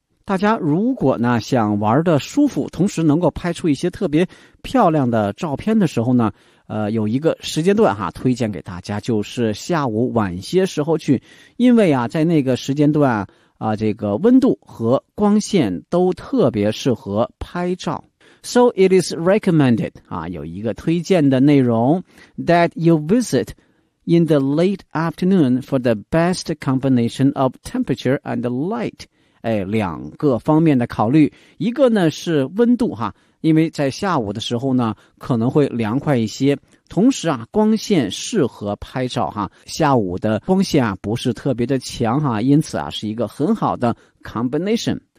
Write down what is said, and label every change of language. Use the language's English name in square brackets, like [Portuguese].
[Chinese] 大家如果呢想玩的舒服，同时能够拍出一些特别漂亮的照片的时候呢，有一个时间段哈、啊、推荐给大家，就是下午晚些时候去，因为啊在那个时间段啊这个温度和光线都特别适合拍照。 [English] So it is recommended [Chinese] 啊，有一个推荐的内容 [English] that you visit in the late afternoon for the best combination of temperature and light。 [Chinese] 哎，两个方面的考虑，一个呢是温度哈、啊，因为在下午的时候呢可能会凉快一些，同时啊光线适合拍照哈，下午的光线啊不是特别的强哈，因此啊是一个很好的 combination。